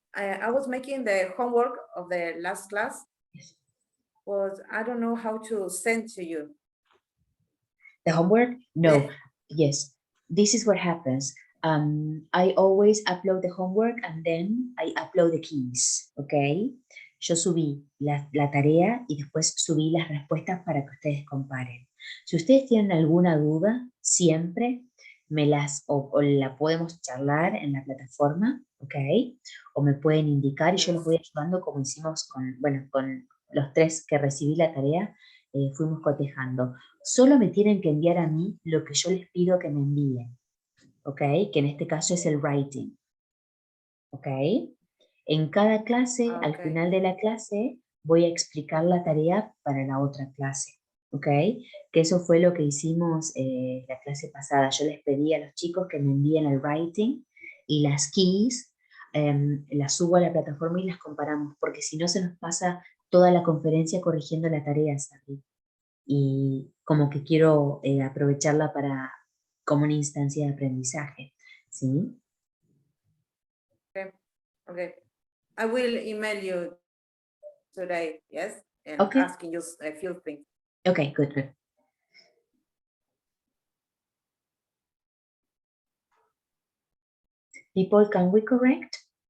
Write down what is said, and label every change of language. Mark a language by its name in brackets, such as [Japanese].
[English] I was making the homework of the last class, yes. But I don't know how to send to you. The homework? No. Yes. This is what happens. I always upload the homework and then I upload the keys, ¿ok? [Spanish] Yo subí la tarea y después subí las respuestas para que ustedes comparen. Si ustedes tienen alguna duda, siempre me las, o la podemos charlar en la plataforma, ¿ok? O me pueden indicar y yo los voy ayudando como hicimos con, bueno, con los 3 que recibí la tarea, fuimos cotejando. Solo me tienen que enviar a mí lo que yo les pido que me envíen, ¿ok? Que en este caso es el writing, ¿ok? En cada clase, al final de la clase, voy a explicar la tarea para la otra clase, ¿ok? Que eso fue lo que hicimos la clase pasada. Yo les pedí a los chicos que me envíen el writing y las keys, las subo a la plataforma y las comparamos, porque si no se nos pasa toda la conferencia corrigiendo la tarea, Sabri. Y como que quiero aprovecharla para como una instancia de aprendizaje, ¿sí? [English] Okay. I will email you today, yes? And Okay. asking you a few things. Okay, good, good. People, can we correct?